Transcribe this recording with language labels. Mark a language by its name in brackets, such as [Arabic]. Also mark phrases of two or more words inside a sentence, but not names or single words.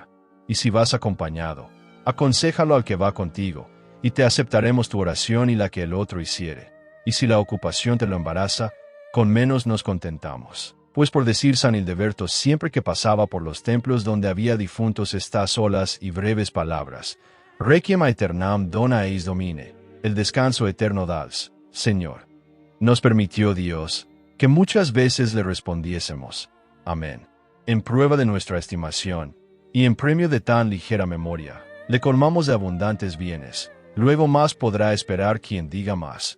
[Spanish] Y si vas acompañado, aconséjalo al que va contigo, y te aceptaremos tu oración y la que el otro hiciere. Y si la ocupación te lo embaraza, con menos nos contentamos. Pues por decir San Hildeberto siempre que pasaba por los templos donde había difuntos estas solas y breves palabras: [Latin] Requiem aeternam dona eis Domine, [Spanish] el descanso eterno das, Señor. Nos permitió Dios que muchas veces le respondiésemos: Amén. En prueba de nuestra estimación, y en premio de tan ligera memoria, le colmamos de abundantes bienes, luego más podrá esperar quien diga más.